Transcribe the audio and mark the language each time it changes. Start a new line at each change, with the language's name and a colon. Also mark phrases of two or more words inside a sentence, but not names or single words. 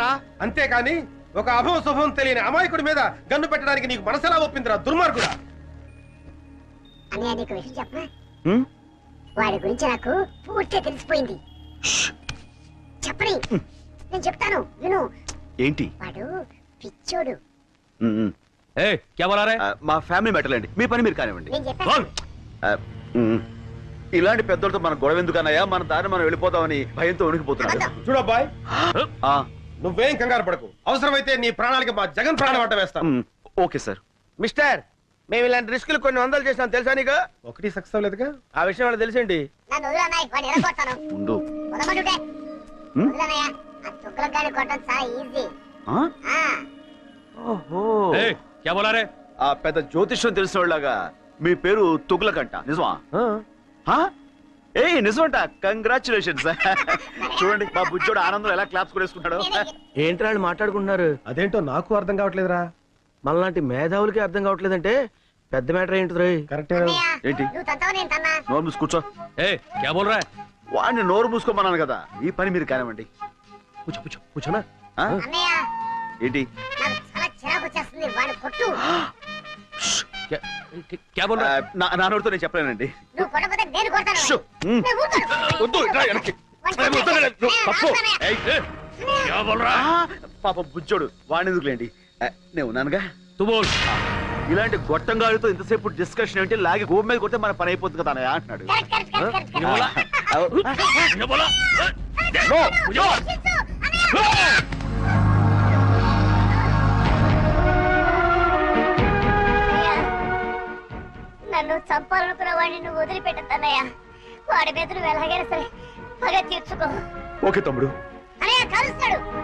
Telugu: అంతేకాని ఒక అభవం శుభం తెలియని అమాయకుడి మీద గన్ను పెట్టడానికి నీకు మనసెలా ఒప్పిందిరా దుర్మార్గుడా। అన్నయ్య నీకు విషయం చెప్పనా? వాడి గురించి నాకు పూర్తిగా తెలిసిపోయింది. చెప్పని నేను చెప్తాను విను। ఏంటి? వాడు పిచ్చోడు.
Hindi: ए क्या बोला रहे?
Telugu: మా
English: family matter
Telugu: అండి, మీ పని మీరు కానివ్వండి। నేను చెప్పాను. ఇలాంటి పెద్దలతో మన గొడవ ఎందుకన్నాయా, మన దారి మనం వెళ్ళిపోతామని భయంతో ఉనికిపోతున్నాడు। చూడబ్బాయ్ ఆ, నువ్వేం కంగారు పడకు, అవసరమైతే నీ ప్రాణాలకి మా జగన్ ప్రాణం అడ్డ వేస్తాం।
English: okay sir.
Telugu: మిస్టర్ మేము ఇలాంటి రిస్కులు కొన్ని వందలు చేసినాం తెలుసా నీకు? ఒకటి సక్సెస్ అవ్వలేదుగా। ఆ విషయం వాళ్ళకి తెలిసేంటి? నన్ను వదిలు అన్నయ్య, వాడిని ఎరగొడతాను. ఉండు। వదలమంటుంటే వదిలు అన్నయ్య. ఆ తుక్కలకు గాని కొట్టడం చాలా ఈజీ. ఆ? ఓహో
Hindi: ए क्या बोला रहे?
Telugu: ఆ పెద్ద జ్యోతిష్యం తెలిసిన వాళ్ళగా మీ పేరు తుగ్లకంట, నిజమా? ఏ నిజమంట, కంగ్రాచులేషన్స్। చూడండి మా బుజ్జోడు ఆనందం ఎలా క్లాప్స్ కొనేసుకుంటాడు। ఏంట్రా వాళ్ళు మాట్లాడుకుంటున్నారు? అదేంటో నాకు అర్థం కావట్లేదురా। మనలాంటి మేధావులకి అర్థం కావట్లేదంటే పెద్ద మ్యాటర్ ఏంటి రే? కరెక్టే। అన్నయ్య, ఏంటి? నువ్వు తంతావు నేను తన్నా. నోరు మూసి కూర్చో।
Hindi: ए क्या बोल रहा है?
Telugu: వాడిని నోరు మూసుకోమన్నాను కదా, ఈ పని మీరు కానివ్వండి। కూర్చో కూర్చో కూర్చోనా। ఆ? అన్నయ్య ఏంటి? నాకు చాలా చిరాకు వచ్చేస్తుంది, వాడు కొట్టు.
Hindi: क्या क्या बोल रहा है?
Telugu: నా నోటితో నేను చెప్పలేనండి। నువ్వు కొట్టకపోతే నేను కొడతాను. షో. నేను ఊరుకోను. వద్దు, ఇట్రా వెనక్కి। వాడిని వద్దు, కొట్టు. నువ్వు తప్పు। అన్నయ్య, ఏయ్,
Hindi: ए, क्या बोल रहा है?
Telugu: పాప బుజ్జోడు, వాడిని ఎందుకులేండి, నేను ఉన్నానుగా।
Hindi: तू बोल।
Telugu: ఇలాంటి గొట్టంగాడితో ఇంతసేపు డిస్కషన్ ఏంటి, లాగి గోపు మీద కొడితే మన పని అయిపోతుంది కదా అన్నయ్య అంటున్నాడు।
English: correct, correct, correct, correct,
Hindi: ये बोला? ये बोला?
Telugu: నో,
Hindi: मुझे मार।
Telugu: కరెక్ట్. అన్నయ్య, నన్ను చంపాలనుకున్న వాడిని నువ్వు వదిలిపెట్టద్దన్నయ్య. వాడి మీద నువ్వు ఎలాగైనా సరే పగ తీర్చుకో. ఓకే తమ్ముడు। అన్నయ్య కలుస్తాడు.